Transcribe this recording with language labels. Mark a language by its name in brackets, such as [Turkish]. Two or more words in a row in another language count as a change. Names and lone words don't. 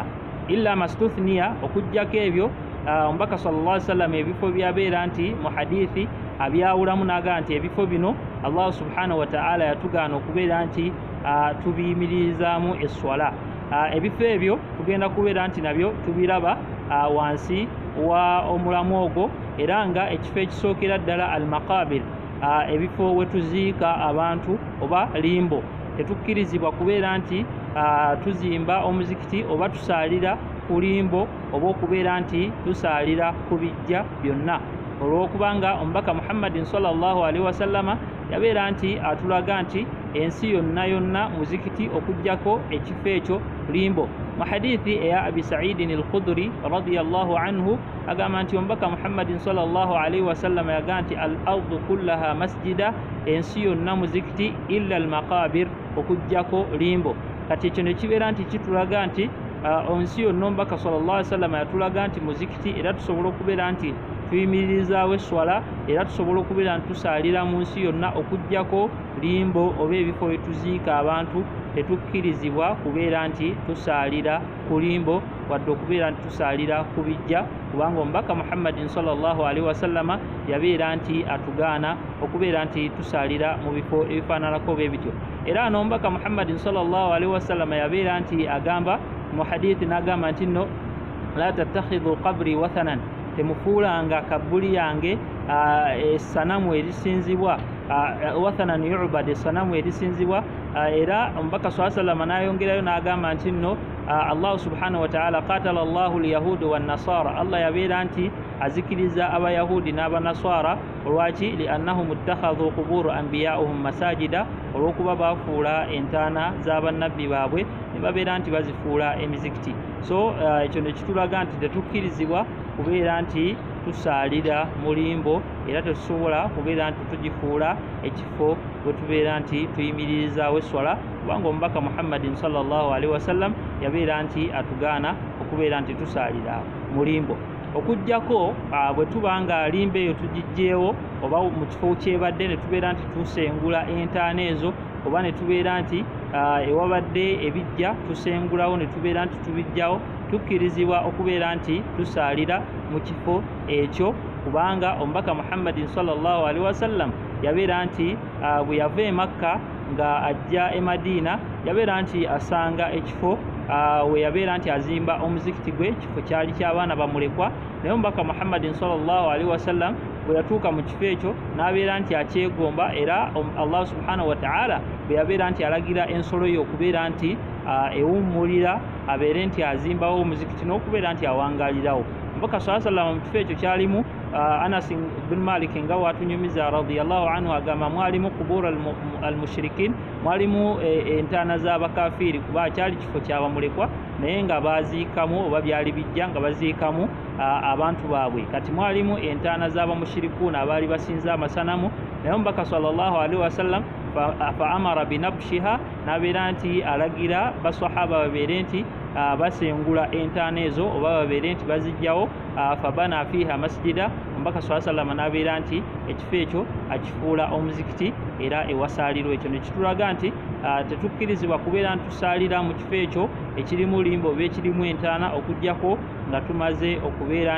[Arabic] إلا ما استثني, [Ganda] okujjako ebyo omubaka [Arabic] صلى الله عليه وسلم [Ganda] ebifo byabeera nti mu hadithi abyawulamu n'agamba nti ebifo bino [Arabic] الله سبحانه وتعالى [Ganda] yatugaana okubeera nti tubiyimirizaamu esswala. Ebifo ebyo tugenda kubeera nti nabyo tubiraba wansi wa omulamu ogwo, era nga ekifo ekisookera ddala [Arabic] المقابر, [Ganda] ebifo we tuziika abantu oba limbo. Tetukkirizibwa kubeera nti tuzimba omuzikiti oba tusaalira ku limbo oba okubeera nti tusaalira ku bijja byonna, olw'okubanga omubaka [Arabic] محمد صلى الله عليه وسلم [Ganda] yabeera nti atulaga nti ensi yonna yonna muzikiti okujjako ekifo ekyo limbo. Mu hadithi eya Abi Sa'idin al-Khudri [Arabic] رضي الله عنه [Ganda] agamba nti omubaka [Arabic] محمد صلى الله عليه وسلم [Ganda] yagamba nti [Arabic] الأرض كلها مسجد, [Ganda] ensi yonna muzikiti [Arabic] إلا المقابر, [Ganda] okujjako limbo. Kati ekyo ne kibeera nti kitulaga nti onsi yonna omubaka [Arabic] صلى الله عليه وسلم [Ganda] yatulaga nti muzikiti era tusobola okubeera nti tuyimirizaawo esswala era tusobola okubeera nti tusaalira mu nsi yonna okuggyako limbo oba ebifo wetuziika abantu tetukkirizibwa kubeera nti tusaalira ku limbo wadde okubeera nti tusaalira ku bijja kubanga omubaka [Arabic] محمد صلى الله عليه وسلم [Ganda] yabeera nti atugaana okubeera nti tusaalira mu bifo ebifaananako bwe bityo era n'omubaka [Arabic] محمد صلى الله عليه وسلم [Ganda] yabeera nti agamba mu hadithi n'agamba nti nno [Arabic] لا تتخذ قبري وثنا [Ganda] temufuulanga kabbuli yange essanamu erisinzibwa [Arabic] وثنا يعبد [Ganda] essanamu erisinzibwa era omubaka [Arabic] ص وسلم [Ganda] n'ayongerayo n'agamba nti nno [Arabic] الله سبحانه وتعالى قاتل الله اليهود والنصارى [Ganda] Allah yabeera nti azikiriza abayahudi n'abanaswara olwaki [Arabic] لأنهم اتخذوا قبور أنبيائهم مساجد [Ganda] olwokuba bafuula entaana z'abannabbi baabwe ne babeera nti bazifuula emizikiti so ekyo ne kitulaga nti tetukkirizibwa kubeera nti tusaalira mu limbo era tetusobola kubeera nti tugifuula ekifo bwe tubeera nti tuyimirizaawo esswala kubanga omubaka [Arabic] محمد صلى الله عليه وسلم [Ganda] yabeera nti atugaana okubeera nti tusaalira mu limbo okuggyako bwe tuba nga limbo eyo tugiggyeewo oba mu kifo kyebadde ne tubeera nti tusengula entaana ezo oba ne tubeera nti ewabadde ebijja tusengulawo ne tubeera nti tubijjawo tukkirizibwa okubeera nti tusaalira mu kifo ekyo kubanga omubaka [Arabic] محمد صلى الله عليه وسلم [Ganda] yabeera nti bwe yava e makka nga ajja e madiina yabeera nti asanga ekifo we yabeera nti azimba omuzikiti gwe ekifo kyali ky'abaana bamulekwa naye omubaka [Arabic] محمد صلى الله عليه وسلم [Ganda] bwe yatuuka mu kifo ekyo n'abeera nti akyegomba era [Arabic] الله سبحانه وتعالى [Ganda] bwe yabeera nti alagira ensolo ye okubeera nti ewummulira abeere nti azimbawo omuzikiti n'okubeera nti awangaalirawo omubaka [Arabic] ص وسلم [Ganda] mu kifo ekyo kyalimu Anas bin Malik nga watunyumiza [Arabic] رضي الله عنه [Ganda] agamba mwalimu [Arabic] قبور المشركين [Ganda] mwalimu entaana z'abakafiiri kuba kyali kifo kyabamulekwa naye nga baziikamu oba byali bijja nga baziikamu abantu baabwe kati mwalimu entaana z'abamushirikuuna abaali basinza amasanamu naye omubaka [Arabic] صلى الله عليه وسلم فأمر بنبشها [Ganda] n'abeera nti alagira basahaba babeere nti basengula entaana ezo oba babeere nti bazijjawo [Arabic] فبنى فيها مسجدا [Ganda] omubaka [Arabic] ص وسلم [Ganda] n'abeera nti ekifo ekyo akifuula omuzikiti era ewasaalirwa ekyo ne kitulaga nti tetukkirizibwa kubeera nti tusaalira mu kifo ekyo ekirimu limbo oba ekirimu entaana okuggyako nga tumaze okubeera